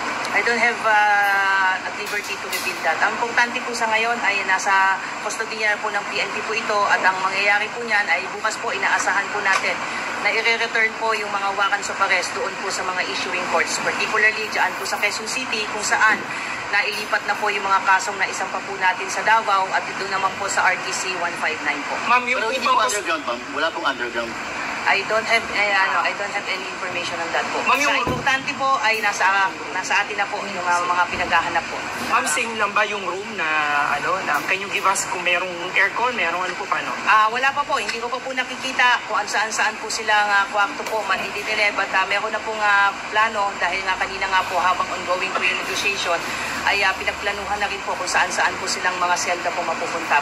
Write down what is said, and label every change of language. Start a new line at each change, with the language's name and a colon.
English: I don't have at liberty to reveal that.
Filipino: Ang importante po sa ngayon ay nasa kustodiya po ng PNP po ito at ang mangyayari po niyan ay bukas po inaasahan po natin na i-return po yung mga warrants of arrest doon po sa mga issuing courts, particularly dyan po sa Quezon City kung saan nailipat na po yung mga kasong na isang pa po natin sa Davao at doon naman po sa RTC 159 po. Ma'am, yung Pero hindi po underground, ma'am. Wala pong underground.
English: I don't have any information on that po.
Filipino: Ma'am, Sa yung- importante po ay nasa atin na po yung mga pinaghahanap po. Ma'am, same lang ba yung room na
English: can you give us
Filipino: kung merong aircon, merong ano po paano? Wala pa po, hindi ko pa po nakikita kung saan po silang kwarto po matitire, but meron na pong plano dahil nga kanina nga po habang ongoing po yung negotiation ay pinagplanuhan na rin po kung saan po silang mga selda po mapupunta.